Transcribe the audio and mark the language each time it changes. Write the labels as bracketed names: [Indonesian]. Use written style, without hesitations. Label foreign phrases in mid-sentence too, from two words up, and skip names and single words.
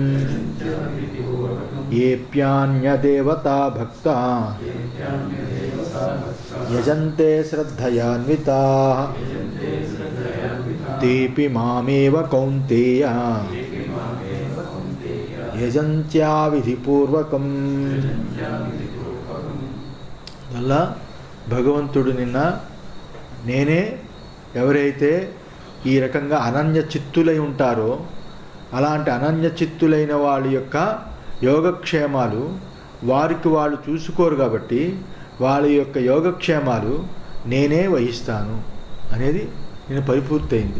[Sanskrit] येऽप्यन्यदेवता भक्ता यजन्ते श्रद्धयान्विताः तेऽपि मामेव कौन्तेय यजन्त्या విధిపూర్వకం। [Telugu] అలా భగవంతుడు నిన్న నేనే ఎవరైతే ఈ రకంగా అనన్య చిత్తులై ఉంటారో అలాంటి అనన్య చిత్తులైన వాళ్ళ యొక్క యోగక్షేమాలు వారికి వాళ్ళు చూసుకోరు కాబట్టి వాళ్ళ యొక్క యోగక్షేమాలు నేనే వహిస్తాను అనేది నేను పరిపూర్తయింది.